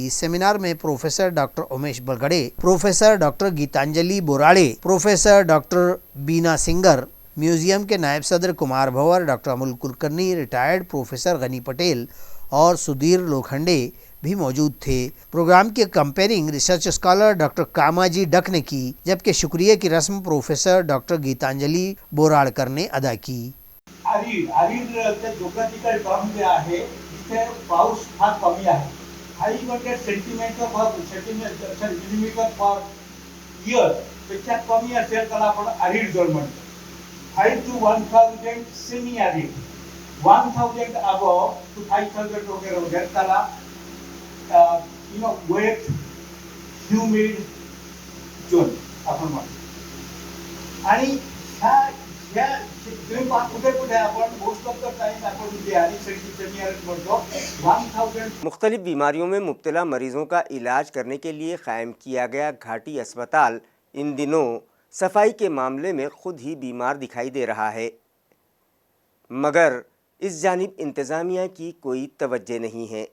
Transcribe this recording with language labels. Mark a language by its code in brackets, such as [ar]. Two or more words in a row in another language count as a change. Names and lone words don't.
[ur] اس سیمینار میں پروفیسر ڈاکٹر امیش بلگڑے، پروفیسر ڈاکٹر گیتانجلی بوراڑے، پروفیسر ڈاکٹر بینا سنگر، میوزیم کے نائب صدر کمار بھور، ڈاکٹر امول کلکرنی، ریٹائرڈ پروفیسر غنی پٹیل اور سدھیر لوکھنڈے بھی موجود تھے۔ پروگرام کی کمپیئرنگ ریسرچ اسکالر ڈاکٹر کاماجی ڈک نے کی، جبکہ شکریہ کی رسم پروفیسر ڈاکٹر گیتانجلی بوراڑکر نے ادا کی۔ [en] geographical term [mr] जे आहे जिथे पाऊस फार कमी आहे, 500 [en] millimetre per year [mr] पेक्षा कमी असेल त्याला आपण [en] arid zone [mr] म्हणतो। [en] 5 to 1000 cm arid, 1000 above to 5000 [mr] वगैरे त्याला [en] wet humid zone [mr] आपण म्हणतो। आणि ह्या [ur] مختلف بیماریوں میں مبتلا مریضوں کا علاج کرنے کے لیے قائم کیا گیا گھاٹی اسپتال ان دنوں صفائی کے معاملے میں خود ہی بیمار دکھائی دے رہا ہے، مگر اس جانب انتظامیہ کی کوئی توجہ نہیں ہے۔